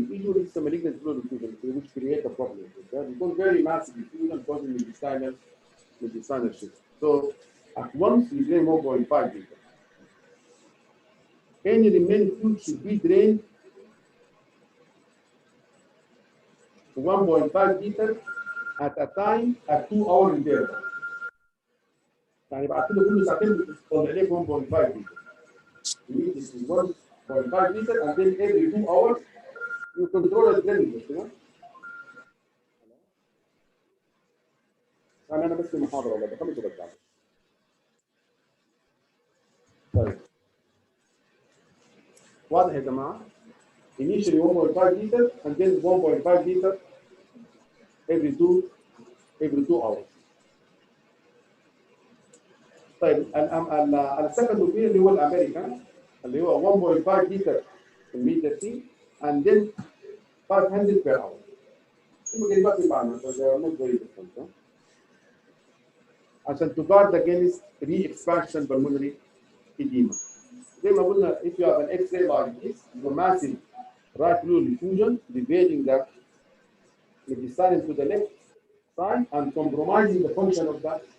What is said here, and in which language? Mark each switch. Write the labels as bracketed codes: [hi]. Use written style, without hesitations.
[en] Usually it's a malignant pleural effusion which create a problem. It becomes very massive effusion causing mediastinal shift. So at once you drain 1.5 liter. Any remaining fluid should be drained 1.5 liter at a time at 2-hour interval. [ar] يعني بعد كده كل ساعتين بتطلع لك 1.5 liter. [en] This is 1.5 liter, and then every 2 hours you control the drainage. [ar] أنا بس في المحاضرة ولا بخلص وبرجع. طيب. واضح يا جماعة؟ [en] Initially 1.5 liter and then 1.5 liter every 2 hours. [ar] طيب السكند اوبينيون اللي هو الامريكان اللي هو 1.5 لتر [en] immediately and then 500 per hour. [ar] هم قريبات من بعض [en] so they are not very different. [ar] عشان [en] to guard against re-expansion pulmonary edema. زي ما قلنا if you have an X-ray like this, the massive right pleural effusion deviating the mediastinum to the left side and compromising the function of that.